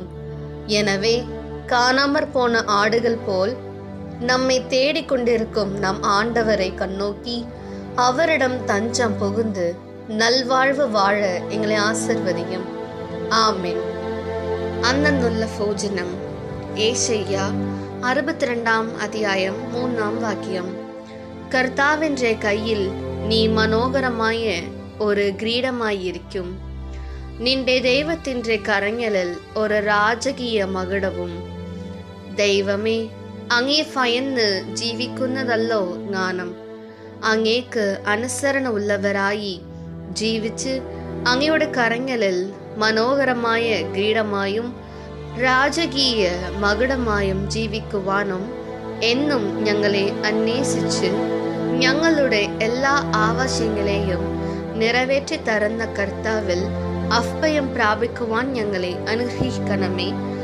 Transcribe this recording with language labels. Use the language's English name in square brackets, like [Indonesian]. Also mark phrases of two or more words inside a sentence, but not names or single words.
[Tamil] எனவே காணாமற் போன ஆடுகள் போல் நம்மை தேடிக்கொண்டிருக்கும் நம் ஆண்டவரை கண்ணோக்கி அவரிடம் தஞ்சம் புகுந்து நல்வாழ்வு வாழ எங்களை ஆசிர்வதியும். ஆமென். அந்தந்துள்ள போஜனம். ஏசாயா 62 அதிகாரம் 3 வாக்கியம். கர்த்தாவென்ற கையில் நீ மனோகரமாய ஒரு கிரீடமாயிருக்கும், [Malayalam] നിന്റെ ദൈവത്തിൻ്റെ കരങ്ങളിൽ ഒരു രാജകീയ മകുടവും. ദൈവമേ, അങ്ങേ ഭയന്ന് ജീവിക്കുന്നതല്ലോ ജ്ഞാനം. അങ്ങേക്ക് അനുസരണ ഉള്ളവരായി ജീവിച്ച് അങ്ങയുടെ കരങ്ങളിൽ മനോഹരമായ കിരീടമായും രാജകീയ മകുടമായും ജീവിക്കുവാനും എന്നും ഞങ്ങളെ അന്വേഷിച്ച് ഞങ്ങളുടെ എല്ലാ ആവശ്യങ്ങളെയും നിറവേറ്റി തരുന്ന കർത്താവിൽ അഭയം പ്രാപിക്കുവാൻ ഞങ്ങളെ അനുഗ്രഹിക്കണമേ.